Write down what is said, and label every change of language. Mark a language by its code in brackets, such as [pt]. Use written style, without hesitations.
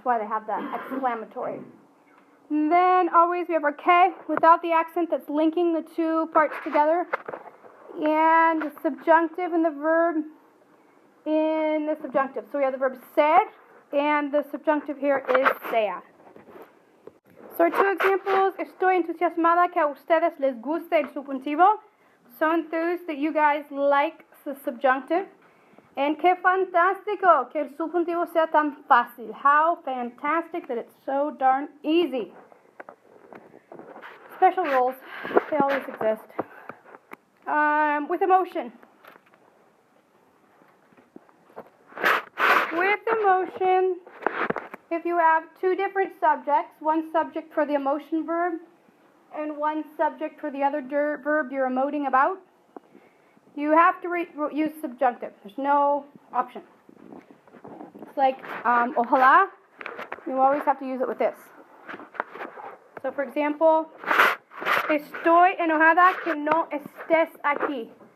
[en] That's why they have that exclamatory. And then always we have our que without the accent that's linking the two parts together. And the subjunctive and the verb in the subjunctive. So we have the verb ser, and the subjunctive here is sea. So our two examples, [es] estoy entusiasmada que a ustedes les guste el subjuntivo. [en] So enthused that you guys like the subjunctive. [es] And que fantástico que el subjuntivo sea tan fácil. [en] How fantastic that it's so darn easy. Special rules, they always exist. With emotion. With emotion, if you have two different subjects, one subject for the emotion verb and one subject for the other verb you're emoting about, you have to use subjunctive. There's no option. It's like ojalá, you always have to use it with this. So for example, [es] estoy enojada que no estés aquí.